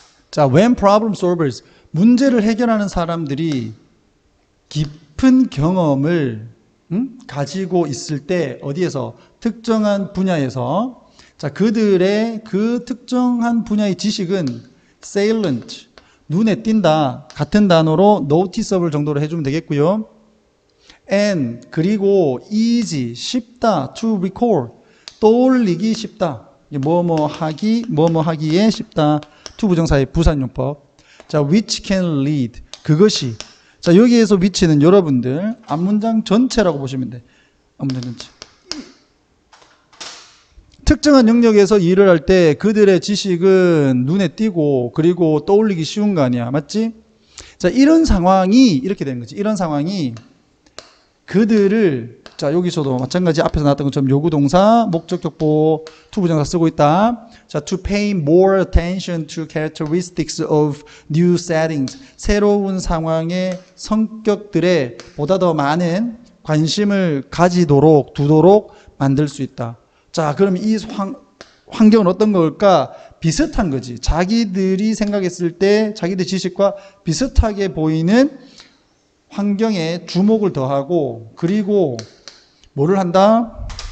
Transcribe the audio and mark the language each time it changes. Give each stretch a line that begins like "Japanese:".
Korean: 자,
English: when problem solvers,
Korean: 문제를 해결하는 사람들이 깊은 경험을 가지고 있을 때 어디에서 특정한 분야에서 자 그들의 그 특정한 분야의 지식은 salient 눈에 띈다 같은 단어로 noticeable 정도로 해주면 되겠고요.
English: and
Korean: 그리고
English: easy
Korean: 쉽다
English: to recall
Korean: 떠올리기 쉽다. 뭐뭐 하기에 쉽다. to 부정사의 부사용법.
English: 자, which can lead
Korean: 그것이. 자, 여기에서 which는 여러분들 앞문장 전체라고 보시면 돼. 앞문장 전체. 특정한 영역에서 일을 할 때 그들의 지식은 눈에 띄고 그리고 떠올리기 쉬운 거 아니야. 맞지? 자, 이런 상황이 이렇게 되는 거지. 이런 상황이 그들을 자, 여기서도 마찬가지 앞에서 나왔던 것처럼 요구동사, 목적격보, to 부정사 쓰고 있다.
English: 자, to pay more attention to characteristics of new settings.
Korean: 새로운 상황의 성격들에 보다 더 많은 관심을 가지도록, 두도록 만들 수 있다. 자, 그럼 이 환경은 어떤 걸까? 비슷한 거지. 자기들이 생각했을 때 자기들 지식과 비슷하게 보이는 환경에 주목을 더하고 그리고 뭐를 한다?